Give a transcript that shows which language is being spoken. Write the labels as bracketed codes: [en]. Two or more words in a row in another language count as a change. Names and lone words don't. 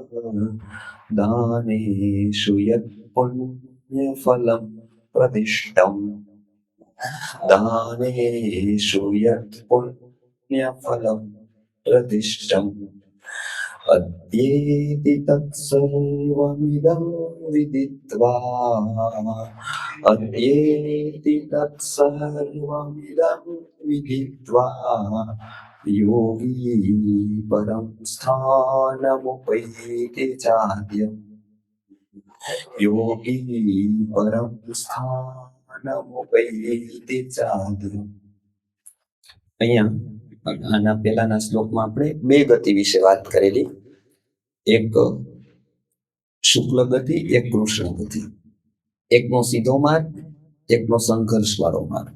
[sa] दानेषु यत् पुण्यफलं प्रदिष्टम् दानेषु यत् पुण्यफलं प्रदिष्टम् अद्येति तत्सर्वमिदं विदित्वा अद्येति तत्सर्वमिदं विदित्वा योगी परं स्थानमुपैति चाद्यम् योगी परं स्थानमुपैति चाद्यम्। [gu] અહીંયા આના પહેલાના શ્લોકમાં આપણે બે ગતિ વિશે વાત કરેલી, એક શુક્લ ગતિ, એક કૃષ્ણ ગતિ, એકનો સીધો માર્ગ, એકનો સંઘર્ષ વાળો માર્ગ।